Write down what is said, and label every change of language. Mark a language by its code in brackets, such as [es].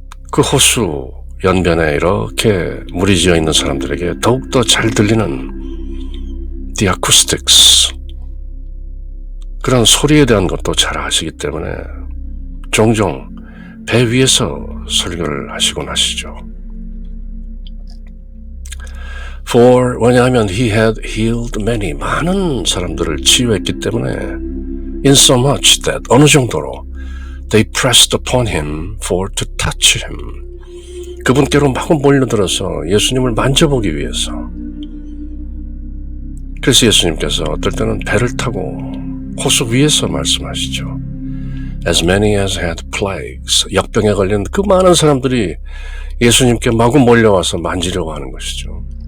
[ko] 그 호수 연변에 이렇게 무리지어 있는 사람들에게 더욱더 잘 들리는 the acoustics, 그런 소리에 대한 것도 잘 아시기 때문에 종종 배 위에서 설교를 하시곤 하시죠. [en] For, [ko] 왜냐하면 [en] he had healed many, [ko] 많은 사람들을 치유했기 때문에 [en] in so much that, [ko] 어느 정도로 [en] they pressed upon him for to touch him. [ko] 그분께로 마구 몰려들어서 예수님을 만져보기 위해서. 그래서 예수님께서 어떨 때는 배를 타고 호수 위에서 말씀하시죠. [en] As many as had plagues, [ko] 역병에 걸린 그 많은 사람들이 예수님께 마구 몰려와서 만지려고 하는 것이죠.